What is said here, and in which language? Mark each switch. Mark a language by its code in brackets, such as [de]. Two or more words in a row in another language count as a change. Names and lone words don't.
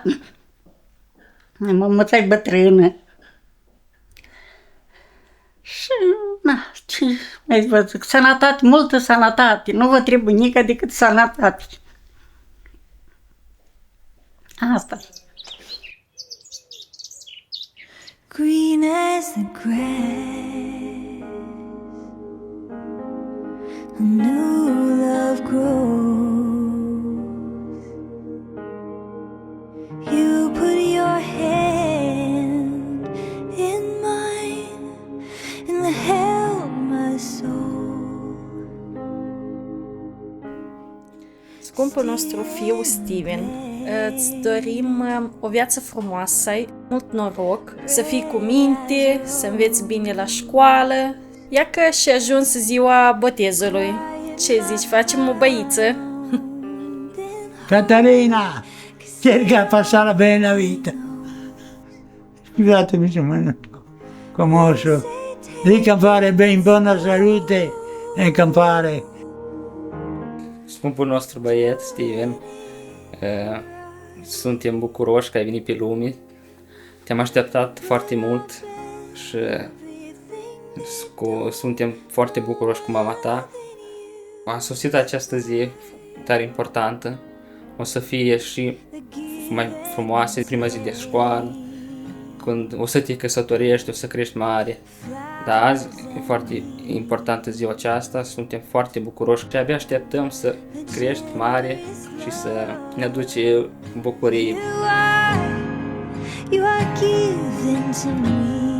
[ro] Mămuța e bătrână. Și, na, ce mai vă zic, sănătate, multă sănătate, nu vă trebuie nică decât sănătate. Asta. [en] Green as the grass, a new love grows. You put your hand in mine and held my soul. [ro] Scumpul nostru fiu Steven, îți dorim o viață frumoasă, mult noroc, să fii cu minte, să înveți bine la școală. Ia că și ajuns ziua botezului. Ce zici, facem o băiță? [it] Catarina, cerca di passare bene la vita. Scusatemi se mi commosso. Di campare bene in buona salute e campare. [ro] Scumpul nostru băiet, Steven, suntem bucuroși că ai venit pe lume. Te-am așteptat foarte mult și suntem foarte bucuroși cu mama ta. A sosit această zi tare importantă. O să fie și mai frumoasă prima zi de școală, când o să te căsătorești, o să crești mare. Dar azi e foarte importantă ziua aceasta, suntem foarte bucuroși și abia așteptăm să crești mare și să ne aduce bucurie. [en] You are given to me.